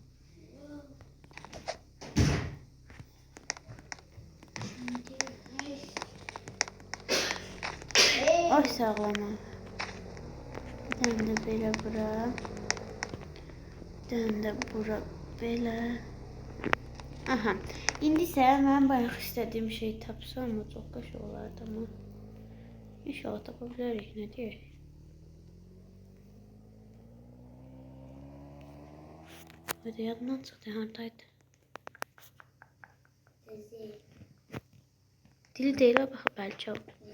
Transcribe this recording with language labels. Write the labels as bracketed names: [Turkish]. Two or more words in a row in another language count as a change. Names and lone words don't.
[Azerbaijani] Ay sağlama. [Turkish] Bir tane de böyle bura. Bir tane de bura böyle. Aha. [Azerbaijani] İndi isə mən bayaq istədiyim şeyi tapsam mı? Çox qəşəng olardı amma. İnşallah tapa bilərik, nə deyək. Hadi yadımdan çıxdı, haradaydı? Dil deyil, bax, bəlkə o.